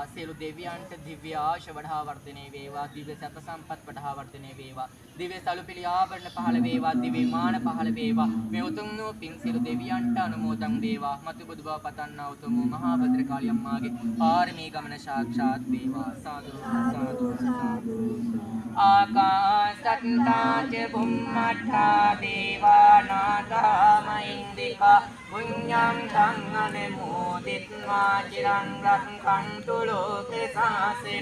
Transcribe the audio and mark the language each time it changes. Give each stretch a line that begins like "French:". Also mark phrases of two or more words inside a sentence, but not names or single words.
Sinhala: සියලු දෙවියන්ට දිව්‍ය ආශ වඩා වර්ධනය වේවා. දිව්‍ය සැප සම්පත් වඩා වර්ධනය වේවා. දිව්‍ය සලුපිලි ආභරණ පහළ වේවා. දිව්‍ය මාන පහළ වේවා. මේ උතුම් වූ පින් සියලු දෙවියන්ට අනුමෝදන් වේවා. මතු බුදු බව පතන්නා උතුම් වූ මහා භද්‍රකාලි අම්මාගේ පාරමී ගමන සාක්ෂාත් වේවා. සාදු සාදු සාදු.
Pali: ආකාසත්තා ච බුම්මඨා දේවානාගා මහින්దికා පුඤ්ඤං තං අනුමෝදිත්වා චිරං රක්ඛන්තු ලෝක සාසන.